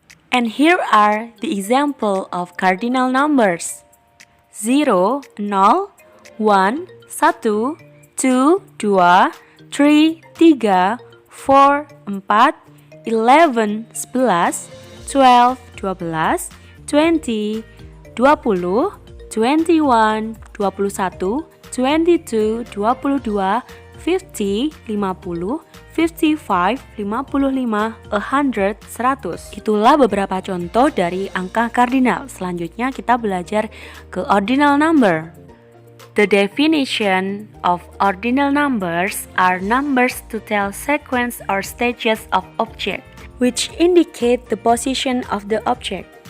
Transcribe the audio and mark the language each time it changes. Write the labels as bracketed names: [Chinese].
[English] And here are the example of cardinal numbers: 0, 0, 1, 1, 2, 2, 3, 3, 4, 4, 11, 11, 12, 12, 20, 20, 21, 21, 22, 22, 50, 50, 55, 55, 100, 100. [Indonesian] Itulah beberapa contoh dari angka kardinal. Selanjutnya kita belajar ke ordinal number. [English] The definition of ordinal numbers are numbers to tell sequence or stages of object, which indicate the position of the object.